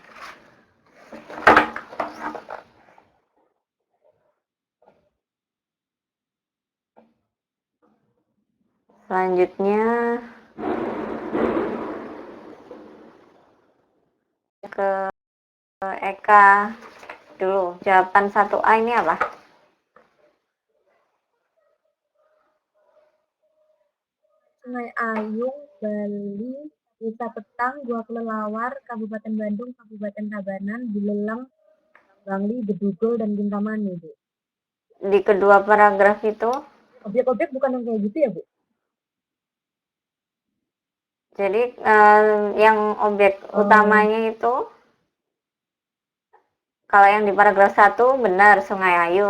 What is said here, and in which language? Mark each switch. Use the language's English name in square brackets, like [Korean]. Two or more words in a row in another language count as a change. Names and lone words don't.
[Indonesian] Selanjutnya ke Eka dulu. Jawaban 1A ini apa? Sungai Ayung, Bali, Desa Petang, Gua Kelelawar, Kabupaten Bandung, Kabupaten Tabanan, Buleleng, Bangli, Bedugul, dan Kintamani, Bu. Di kedua paragraf itu, Objek-objek bukan yang kayak gitu ya, Bu? jadi yang objek utamanya itu, kalau yang di paragraf 1 benar Sungai Ayung.